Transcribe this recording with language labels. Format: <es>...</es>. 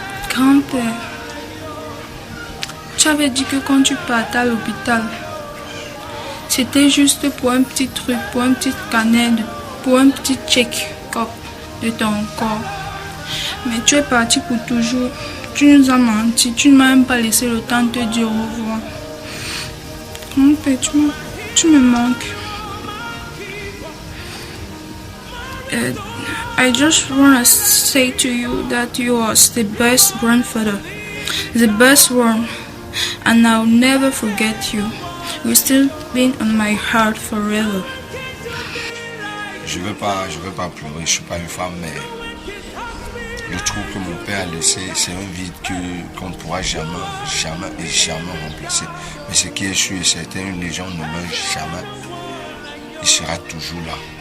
<fr>Grand-père, tu avais dit que quand tu partais à l'hôpital, c'était juste pour un petit truc, pour un petit scanner, pour un petit check-up de ton corps. Mais tu es parti pour toujours. Tu nous as menti, tu ne m'as même pas laissé le temps de te dire au revoir. Grand-père, tu me manques.</fr> <en>I just want to say to you that you are the best grandfather, the best one, and I'll never forget you. You'll still be on my heart forever.</en> <fr>Je veux pas pleurer, je suis pas une femme, mais le trou que mon père a laissé, c'est un vide qu'on ne pourra jamais remplacer. Mais ce qui est sûr et certain, une légende ne meurt jamais. Il sera toujours là.</fr>